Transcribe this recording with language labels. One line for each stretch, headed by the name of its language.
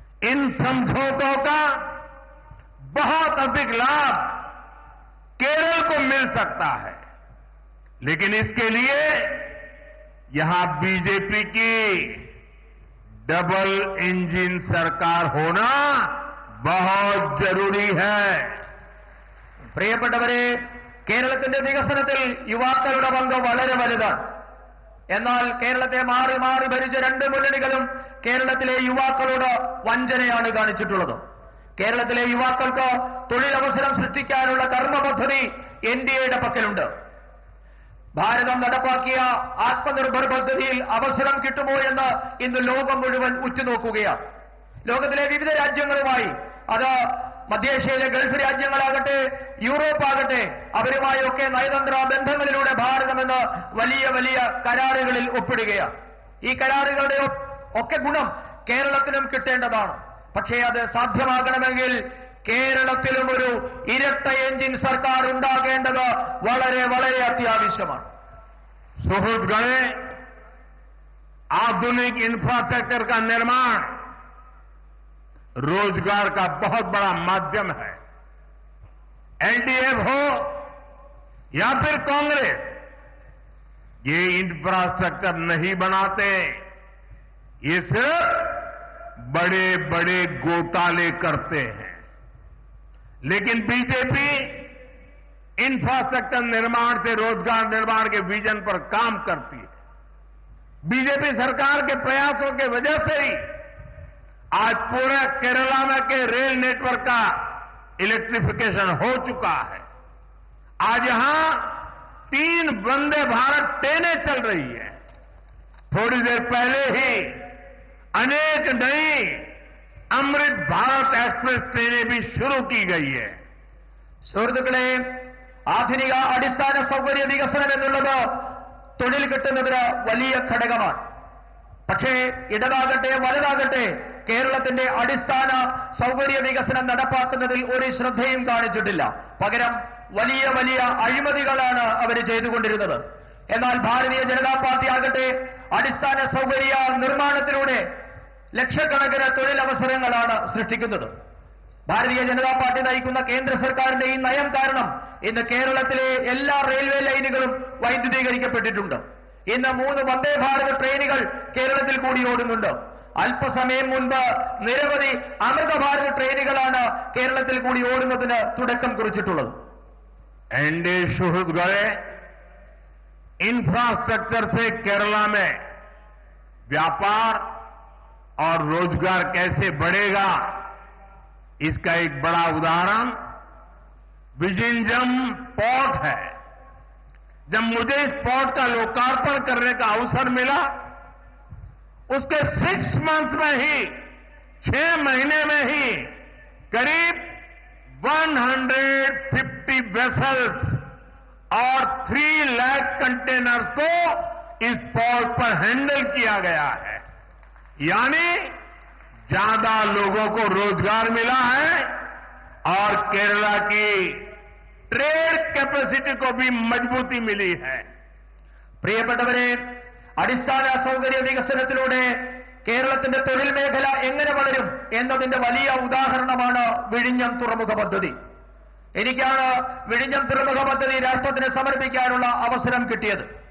Hindi: इन समझौतों का बहुत अधिक लाभ केरल को मिल सकता है, लेकिन इसके लिए यहां बीजेपी की डबल इंजन सरकार होना बहुत जरूरी है।
Malayalam: പ്രിയപ്പെട്ടവരെ, കേരളത്തിന്റെ വികസനത്തിൽ യുവാക്കളുടെ പങ്ക് വളരെ വലുതാണ്. എന്നാൽ കേരളത്തെ മാറി മാറി ഭരിച്ച 2 മുന്നണികളും കേരളത്തിലെ യുവാക്കളോട് വഞ്ചനയാണ് കാണിച്ചിട്ടുള്ളത്. കേരളത്തിലെ യുവാക്കൾക്ക് തൊഴിലവസരം സൃഷ്ടിക്കാനുള്ള കർമ്മ പദ്ധതി എൻഡിഎയുടെ പക്കലുണ്ട്. ഭാരതം നടപ്പാക്കിയ ആത്മനിർഭർ പദ്ധതിയിൽ അവസരം കിട്ടുമോ എന്ന് ഇന്ന് ലോകം മുഴുവൻ ഉറ്റുനോക്കുകയാണ്. ലോകത്തിലെ വിവിധ രാജ്യങ്ങളുമായി, അത് മധ്യേഷ്യയിലെ ഗൾഫ് രാജ്യങ്ങളാകട്ടെ, യൂറോപ്പാകട്ടെ, അവരുമായൊക്കെ നയതന്ത്ര ബന്ധങ്ങളിലൂടെ ഭാരതം ഇന്ന് വലിയ വലിയ കരാറുകളിൽ ഒപ്പിടുകയാണ്. ഈ കരാറുകളുടെ ഒക്കെ ഗുണം കേരളത്തിനും കിട്ടേണ്ടതാണ്. പക്ഷേ അത് സാധ്യമാകണമെങ്കിൽ കേരളത്തിലും ഒരു ഇരട്ട എഞ്ചിൻ സർക്കാർ ഉണ്ടാകേണ്ടത് വളരെ വളരെ അത്യാവശ്യമാണ്.
Hindi: सुहृदगण, आधुनिक इंफ्रास्ट्रक्चर का निर्माण रोजगार का बहुत बड़ा माध्यम है। एनडीए हो या फिर कांग्रेस, ये इंफ्रास्ट्रक्चर नहीं बनाते, ये सिर्फ बड़े बड़े घोटाले करते हैं। लेकिन बीजेपी इंफ्रास्ट्रक्चर निर्माण से रोजगार निर्माण के विजन पर काम करती है। बीजेपी सरकार के प्रयासों के वजह से ही आज पूरे केरला में के रेल नेटवर्क का इलेक्ट्रिफिकेशन हो चुका है। आज यहां 3 वंदे भारत ट्रेनें चल रही है। थोड़ी देर पहले ही अनेक नई अमृत भारत एक्सप्रेस ट्रेनें भी शुरू की गई है।
Malayalam: സുഹൃത്തുക്കളെ, ആധുനിക അടിസ്ഥാന സൗകര്യ വികസനം എന്നുള്ളത് തൊഴിൽ കിട്ടുന്നതിന് വലിയ ഘടകമാണ്. പക്ഷേ ഇടതാകട്ടെ വലതാകട്ടെ കേരളത്തിന്റെ അടിസ്ഥാന സൗകര്യ വികസനം നടപ്പാക്കുന്നതിൽ ഒരു ശ്രദ്ധയും കാണിച്ചിട്ടില്ല. പകരം വലിയ വലിയ അഴിമതികളാണ് അവർ ചെയ്തുകൊണ്ടിരുന്നത്. എന്നാൽ ഭാരതീയ ജനതാ പാർട്ടി ആകട്ടെ അടിസ്ഥാന സൗകര്യ നിർമ്മാണത്തിലൂടെ ലക്ഷക്കണക്കിന് തൊഴിലവസരങ്ങളാണ് സൃഷ്ടിക്കുന്നത്. ഭാരതീയ ജനതാ പാർട്ടി നയിക്കുന്ന കേന്ദ്ര സർക്കാരിന്റെ ഈ നയം കാരണം ഇന്ന് കേരളത്തിലെ എല്ലാ റെയിൽവേ ലൈനുകളും വൈദ്യുതീകരിക്കപ്പെട്ടിട്ടുണ്ട്. ഇന്ന് 3 വന്ദേ ഭാരത് ട്രെയിനുകൾ കേരളത്തിൽ കൂടി ഓടുന്നുണ്ട്. അല്പസമയം മുൻപ് നിരവധി അമൃതഭാരത് ട്രെയിനുകളാണ് കേരളത്തിൽ കൂടി ഓടുന്നതിന് തുടക്കം കുറിച്ചിട്ടുള്ളത്.
Hindi: एनडीए शुरू गए इंफ्रास्ट्रक्चर से केरला में व्यापार और रोजगार कैसे बढ़ेगा, इसका एक बड़ा उदाहरण विजिंजम पोर्ट है. जब मुझे इस पोर्ट का लोकार्पण करने का अवसर मिला, उसके
English: 6 months
Hindi: में ही 6 महीने में ही करीब 150 वेसल्स और 3 लाख कंटेनर्स को इस पोर्ट पर हैंडल किया गया है. यानी ज्यादा लोगों को रोजगार मिला है और केरला की ट्रेड कैपेसिटी को भी मजबूती मिली है.
Malayalam: പ്രിയപ്പെട്ടവരെ, അടിസ്ഥാന സൗകര്യ വികസനത്തിലൂടെ കേരളത്തിന്റെ തൊഴിൽ മേഖല എങ്ങനെ വളരും എന്നതിന്റെ വലിയ ഉദാഹരണമാണ് വിഴിഞ്ഞം തുറമുഖ പദ്ധതി. എനിക്കാണ് വിഴിഞ്ഞം തുറമുഖ പദ്ധതി രാഷ്ട്രത്തിന് സമർപ്പിക്കാനുള്ള അവസരം കിട്ടിയത്.